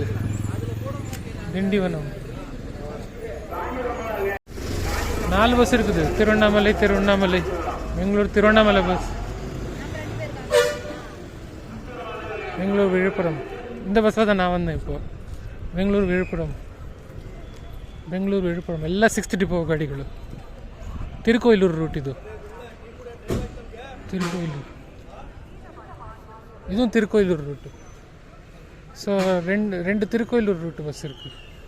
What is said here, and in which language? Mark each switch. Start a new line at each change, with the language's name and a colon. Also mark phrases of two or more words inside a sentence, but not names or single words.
Tamil: திண்டிவனம் 4 பஸ் இருக்குது. திருவண்ணாமலை, பெங்களூர், திருவண்ணாமலை பஸ். பெங்களூர் விழுப்புரம், இந்த பஸ்ஸில் தான் நான் வந்தேன்.
Kannada: இப்போ பெங்களூர் விழுப்புரம் ಎಲ್ಲ 6th ಡಿಪೋ ಗಾಡಿಗಳು. ತಿರುಕೋಯಿಲೂರು ರೂಟ್, ಇದು ತಿರುಕೋಯಿಲೂರು ರೂಟು. ಸೊ 2 ತಿರುಕೋಯಿಲೂರು ರೂಟ್ ಬಸ್ ಇருக்கு.